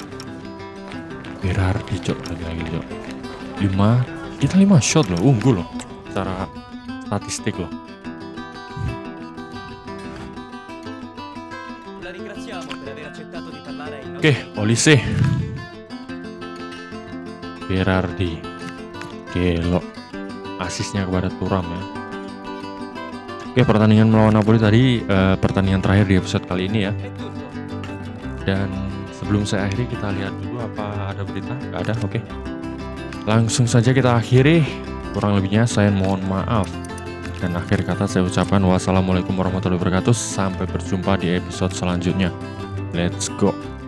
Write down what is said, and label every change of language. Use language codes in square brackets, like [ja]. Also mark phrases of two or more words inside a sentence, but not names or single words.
[id] Berardi cok, lagi cok. 5 shot loh, unggul loh. Secara statistik loh. [it] La ringraziamo per aver accettato di parlare ai [id] Oke, Olise. Berardi. Gelo. Asisnya kepada Thuram ya. Oke, pertandingan melawan Napoli tadi pertandingan terakhir di episode kali ini ya. [it] È tutto. [id] Dan sebelum saya akhiri, kita lihat dulu apa ada berita. Gak ada, oke. Langsung saja kita akhiri. Kurang lebihnya saya mohon maaf. Dan akhir kata saya ucapkan [ar] والسلام عليكم ورحمة الله وبركاته. [id] Sampai berjumpa di episode selanjutnya. [en] Let's go.